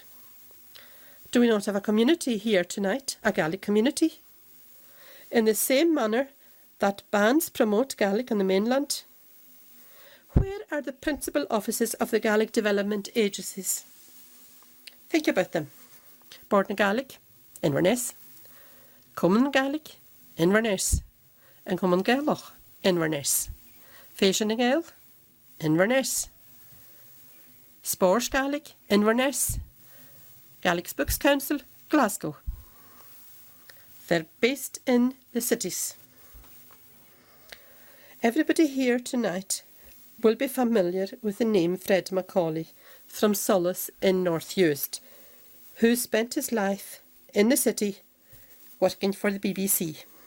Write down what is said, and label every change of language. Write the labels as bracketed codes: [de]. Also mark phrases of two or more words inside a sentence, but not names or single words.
[en] Do we not have a community here tonight, a Gaelic community? In the same manner that bands promote Gaelic on the mainland? Where are the principal offices of the Gaelic development agencies? Think about them. Bord na Gaelic, Inverness. Cumann Gaelic, Inverness. And Cumann Gaelach, Inverness. Féisin na Gael, Inverness. Spórs Gaelic, Inverness. Gaelic Books Council, Glasgow. They're based in the cities. Everybody here tonight will be familiar with the name Fred Macaulay from Solace in North Uist, who spent his life in the city working for the BBC.